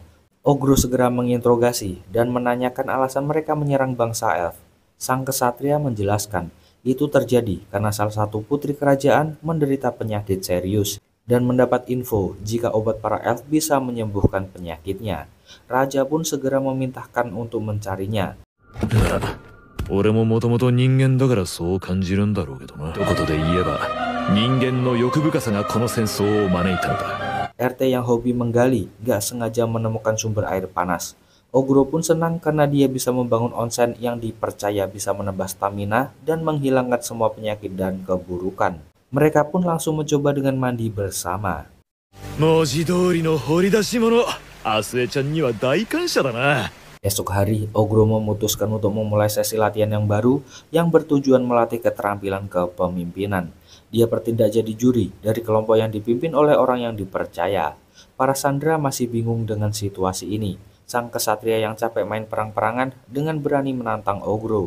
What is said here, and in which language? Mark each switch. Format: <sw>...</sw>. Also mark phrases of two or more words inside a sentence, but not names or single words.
<id>Ogro segera menginterogasi dan menanyakan alasan mereka menyerang bangsa elf. Sang kesatria menjelaskan, itu terjadi karena salah satu putri kerajaan menderita penyakit serius dan mendapat info jika obat para elf bisa menyembuhkan penyakitnya. Raja pun segera memintakan untuk mencarinya.</id> <ja>俺ももともと人間だからそう感じるんだろうけどな。一言で言えば人間の欲深さがこの戦争を招いたのだ。</ja> <id>RT yang hobi menggali gak sengaja menemukan sumber air panas. Ogro pun senang karena dia bisa membangun onsen yang dipercaya bisa menambah stamina dan menghilangkan semua penyakit dan keburukan. Mereka pun langsung mencoba dengan mandi bersama.</id> <ja>文字通りの掘り出し物、アスエちゃんには大感謝だな。</ja> <id>Esok hari, Ogro memutuskan untuk memulai sesi latihan yang baru yang bertujuan melatih keterampilan kepemimpinan. Dia bertindak jadi juri dari kelompok yang dipimpin oleh orang yang dipercaya. Para sandera masih bingung dengan situasi ini. Sang kesatria yang capek main perang-perangan dengan berani menantang Ogro.</id>